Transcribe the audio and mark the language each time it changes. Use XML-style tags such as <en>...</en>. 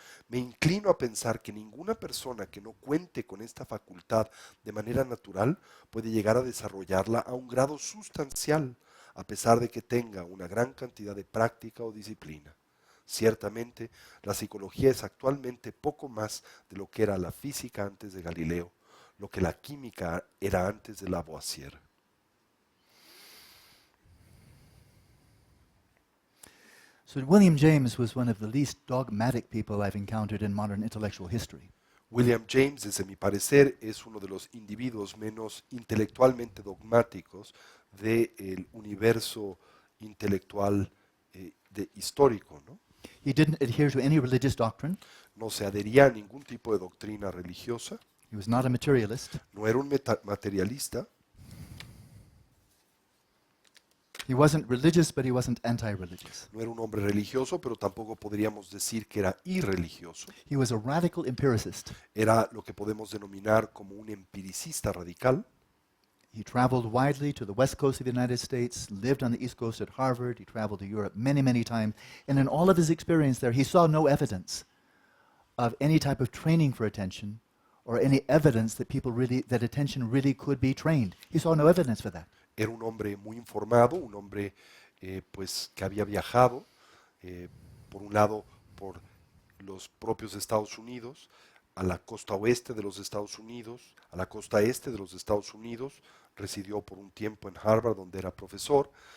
<es>Me inclino a pensar que ninguna persona que no cuente con esta facultad de manera natural puede llegar a desarrollarla a un grado sustancial, a pesar de que tenga una gran cantidad de práctica o disciplina. Ciertamente, la psicología es actualmente poco más de lo que era la física antes de Galileo, lo que la química era antes de Lavoisier.</es> <en>So William James was one of the least dogmatic people I've encountered in modern intellectual history.</en> <es>William James, desde mi parecer, es uno de los individuos menos intelectualmente dogmáticos del universo intelectual histórico, ¿no?</es> <en>He didn't adhere to any religious doctrine.</en> <es>No se adhería a ningún tipo de doctrina religiosa.</es> <en>He was not a materialist.</en> <es>No era un materialista.</es> <en>He wasn't religious, but he wasn't anti-religious.</en> <es>No era un hombre religioso, pero tampoco podríamos decir que era irreligioso.</es> <en>He was a radical empiricist.</en> <es>Era lo que podemos denominar como un empiricista radical.</es> <en>He traveled widely to the west coast of the United States, lived on the east coast at Harvard. He traveled to Europe many, many times. And in all of his experience there, he saw no evidence of any type of training for attention or any evidence that that attention really could be trained. He saw no evidence for that.</en> <es>Era un hombre muy informado, un hombre pues que había viajado, por un lado por los propios Estados Unidos, a la costa oeste de los Estados Unidos, a la costa este de los Estados Unidos, residió por un tiempo en Harvard donde era profesor,</es>